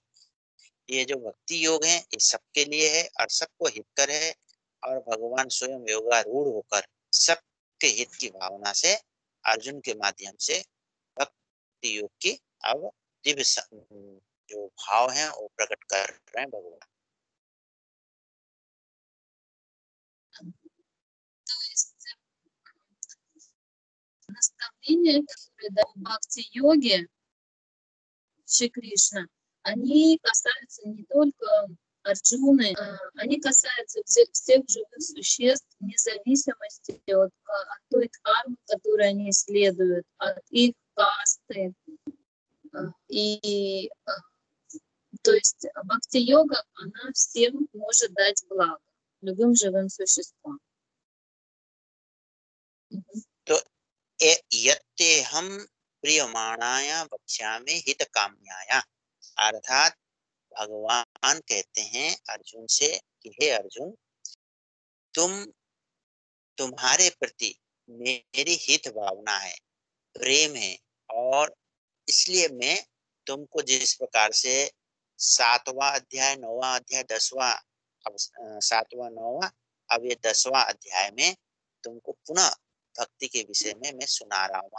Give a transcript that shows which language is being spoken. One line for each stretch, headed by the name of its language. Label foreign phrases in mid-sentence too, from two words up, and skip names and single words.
Hindi: ये जो भक्ति योग है ये सबके लिए है और सबको हितकर है, और भगवान स्वयं योगारूढ़ होकर सबके हित की भावना से अर्जुन के माध्यम से भक्ति योग की अब दिव्य जो भाव है वो प्रकट कर रहे हैं भगवान।
Russian: То есть наставления, которые дают в бхакти-йоге Шри Кришна, они касаются не только Арджуны, они касаются всех живых существ, вне зависимости от той кармы, которую они исследуют, от их касты. И то есть бхакти-йога, она всем может дать благо, любым живым существам.
Sanskrit: तो यत्ते हम प्रियमाणाया वक्ष्यामि हित काम्याया,
Hindi: अर्थात भगवान कहते हैं अर्जुन से कि हे अर्जुन, तुम्हारे प्रति मेरी हित भावना है, प्रेम है, और इसलिए मैं तुमको जिस प्रकार से 7वां अध्याय 9वां अध्याय 10वां, अब 7वां 9वां, अब ये 10वां अध्याय में तुमको पुनः भक्ति के विषय में मैं सुना रहा हूँ।